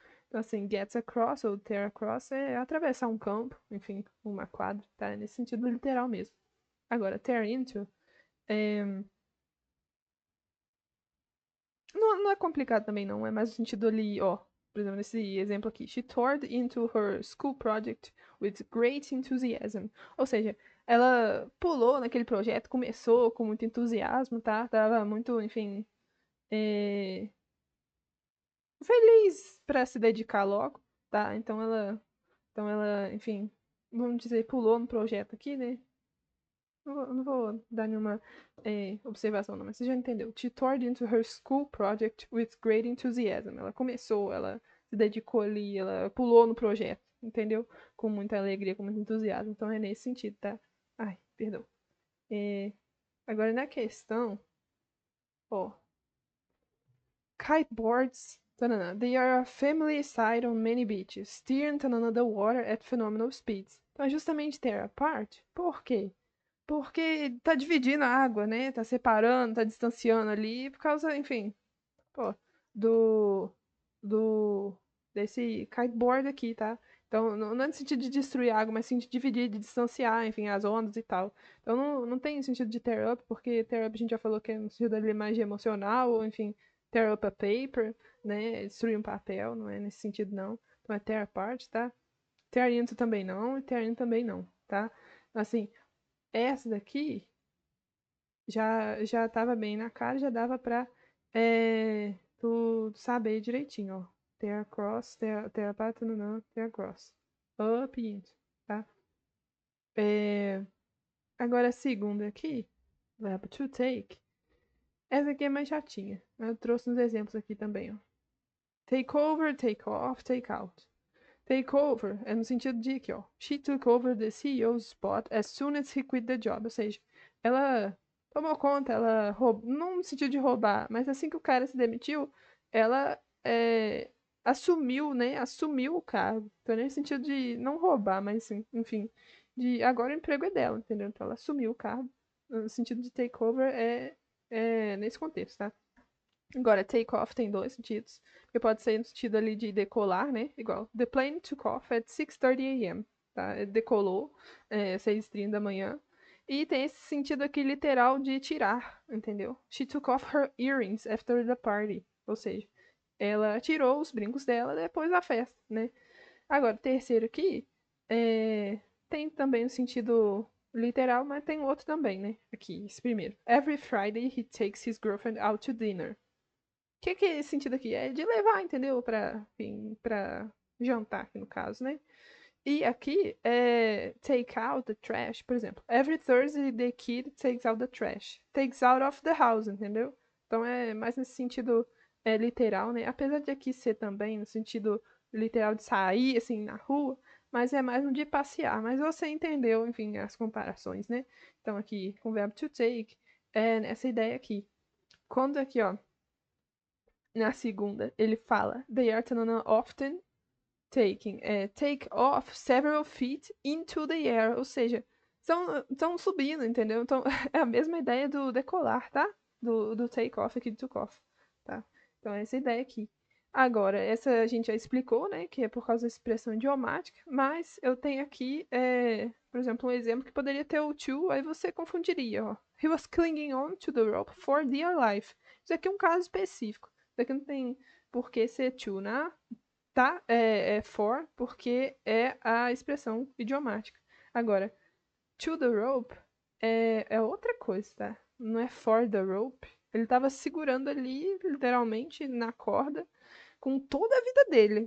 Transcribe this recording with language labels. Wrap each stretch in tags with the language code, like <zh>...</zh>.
<pt>Então, assim, gets across ou tear across é atravessar um campo, enfim, uma quadra, tá? Nesse sentido literal mesmo. Agora, tear into é... não é complicado também, não. É mais no sentido ali, ó. Por exemplo, nesse exemplo aqui.</pt> <en>She tore into her school project with great enthusiasm.</en> <pt>Ou seja, ela pulou naquele projeto, começou com muito entusiasmo, tá? Tava muito, enfim, é... feliz para se dedicar logo, tá? Então ela, enfim, vamos dizer, pulou no projeto aqui, né? Não vou dar nenhuma observação, não, mas você já entendeu.</pt> <en>She toured into her school project with great enthusiasm.</en> <pt>Ela começou, ela se dedicou ali, ela pulou no projeto, entendeu? Com muita alegria, com muito entusiasmo. Então é nesse sentido, tá? Ai, perdão. É, agora na questão, ó,</pt> <en>kiteboards, tanana, they are a family sight on many beaches, steering tanana, the water at phenomenal speeds.</en> <pt>Então é justamente tear apart. Por quê? Porque tá dividindo a água, né? Tá separando, tá distanciando ali, por causa, enfim, pô, do, do, desse kiteboard aqui, tá? Então, não é no sentido de destruir a água, mas sim de dividir, de distanciar, enfim, as ondas e tal. Então, não tem sentido de tear up, porque tear up a gente já falou que é no sentido ali mais de emocional, ou enfim,</pt> <en>tear up a paper,</en> <pt>né? Destruir um papel, não é nesse sentido, não. Então, é tear apart, tá? Tear into também não, e tear in também não, tá? Assim, essa daqui já tava bem na cara, já dava pra tu saber direitinho, ó. Tear across, tear apart, não, tear across. Up e into, tá? É, agora a segunda aqui, verbo to take. Essa aqui é mais chatinha. Eu trouxe uns exemplos aqui também, ó.</pt> <en>Take over, take off, take out. Take over</en> <pt>é no sentido de que, ó,</pt> <en>she took over the CEO's spot as soon as he quit the job.</en> <pt>Ou seja, ela tomou conta, ela roubou, não no sentido de roubar, mas assim que o cara se demitiu, ela assumiu, né? Assumiu o cargo. Então, nesse sentido de não roubar, mas sim, enfim, de agora o emprego é dela, entendeu? Então, ela assumiu o cargo. No sentido de take over é nesse contexto, tá? Agora, take off tem dois sentidos. Porque pode ser no sentido ali de decolar, né?</pt> <en>Igual, the plane took off at 6:30 a.m.</en> <pt>Tá? Decolou 6:30 da manhã. E tem esse sentido aqui literal de tirar, entendeu?</pt> <en>She took off her earrings after the party.</en> <pt>Ou seja, ela tirou os brincos dela depois da festa, né? Agora, o terceiro aqui tem também o sentido literal, mas tem outro também, né? Aqui, esse primeiro.</pt> <en>Every Friday he takes his girlfriend out to dinner.</en> <pt>Que é esse sentido aqui? É de levar, entendeu? Enfim, pra jantar, aqui no caso, né? E aqui é take out the trash, por exemplo.</pt> <en>Every Thursday the kid takes out the trash. Takes out of the house, entendeu?</en> <pt>Então é mais nesse sentido literal, né? Apesar de aqui ser também no sentido literal de sair, assim, na rua, mas é mais no de passear. Mas você entendeu, enfim, as comparações, né? Então aqui, com o verbo to take, é nessa ideia aqui. Quando aqui, ó, na segunda, ele fala</pt> <en>They are tanana often taking, take off several feet into the air,</en> <pt>ou seja, estão subindo, entendeu? Então, é a mesma ideia do decolar, tá? Do take off aqui, do took off, tá? Então, é essa ideia aqui. Agora, essa a gente já explicou, né, que é por causa da expressão idiomática, mas eu tenho aqui, por exemplo, um exemplo que poderia ter o to, aí você confundiria, ó.</pt> <en>He was clinging on to the rope for dear life.</en> <pt>Isso aqui é um caso específico. Isso aqui não tem por que ser to, né? Tá? É for, porque é a expressão idiomática. Agora, to the rope é outra coisa, tá? Não é for the rope. Ele tava segurando ali, literalmente, na corda, com toda a vida dele.</pt>